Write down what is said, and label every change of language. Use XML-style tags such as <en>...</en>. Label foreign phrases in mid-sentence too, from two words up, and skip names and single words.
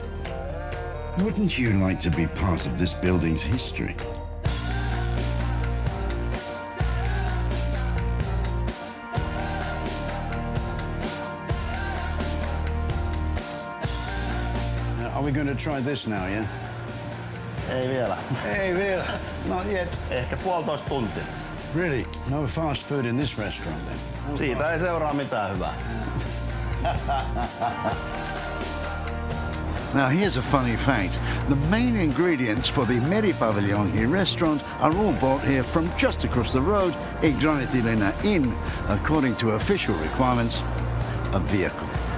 <en>Wouldn't you like to be part of this building's history? Are we going to try this now, yeah?</en> <fi>Ei vielä.</fi> <en>Hey there, not yet.</en> <fi>Ehkä 1,5 tuntia.</fi> <en>Really? No fast food in this restaurant then?</en> <fi>Siitä ei seuraa mitään hyvää.</fi> <en>Now here's a funny fact. The main ingredients for the Meripaviljonki restaurant are all bought here from just across the road in Graniittilinna Inn, according to official requirements, a vehicle.</en>